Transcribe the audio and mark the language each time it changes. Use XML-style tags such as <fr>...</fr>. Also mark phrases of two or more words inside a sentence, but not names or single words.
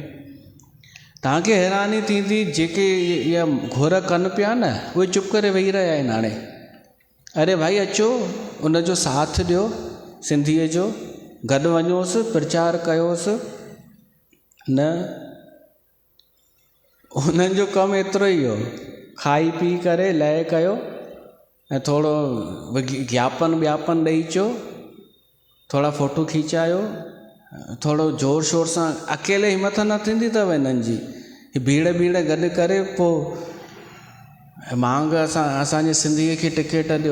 <sd>तव्हांखे हैरानी थींदी, जेके इहा घुर कनि पिया न उहे चुप करे वेही रहिया आहिनि हाणे। अरे भाई अचो, उनजो साथ ॾियो, सिंधीअ जो गॾु वञोसि, प्रचार कयोसि। न, उन्हनि जो कमु एतिरो ई हो, खाई पी करे लय कयो ऐं थोरो ज्ञापन व्यापन ॾेई अचो, थोरा फ़ोटो खीचायो, थोरो ज़ोर शोर सां। अकेले हिमत न थींदी अथव हिननि जी, भीड़ गॾु करे पोइ मांग असांजे सिंधीअ खे टिकेट ॾियो।</sd>